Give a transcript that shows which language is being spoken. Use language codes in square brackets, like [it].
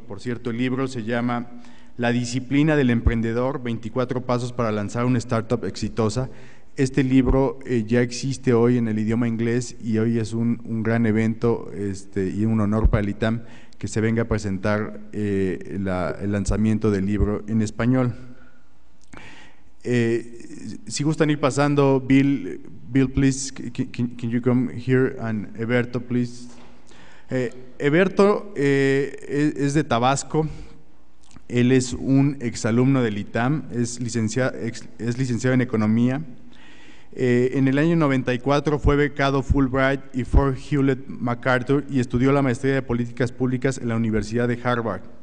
[es] Por cierto, el libro se llama La disciplina del emprendedor, 24 pasos para lanzar una startup exitosa. Este libro ya existe hoy en el idioma inglés y hoy es un gran evento y un honor para el ITAM que se venga a presentar el lanzamiento del libro en español. Si gustan ir pasando, [en] Bill, please, can you come here, and Heberto, please. [es] Heberto es de Tabasco. Él es un exalumno del ITAM, es licenciado en Economía. En el año 94 fue becado Fulbright y Fort Hewlett MacArthur y estudió la maestría de Políticas Públicas en la Universidad de Harvard.